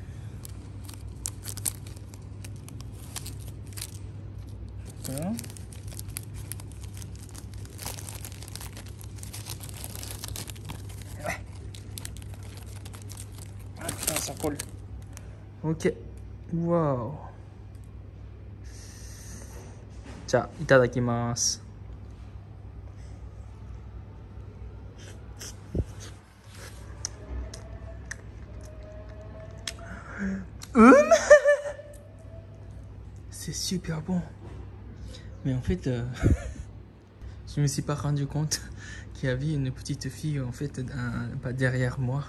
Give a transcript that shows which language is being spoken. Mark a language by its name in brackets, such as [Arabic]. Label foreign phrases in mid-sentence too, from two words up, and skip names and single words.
[French] Voilà. Ah putain, ça colle. Ok. Waouh. [Japanese] じゃあ、いただきます。 [French] C'est super bon. Mais en fait, je me suis pas rendu compte qu'il y avait une petite fille en fait derrière moi.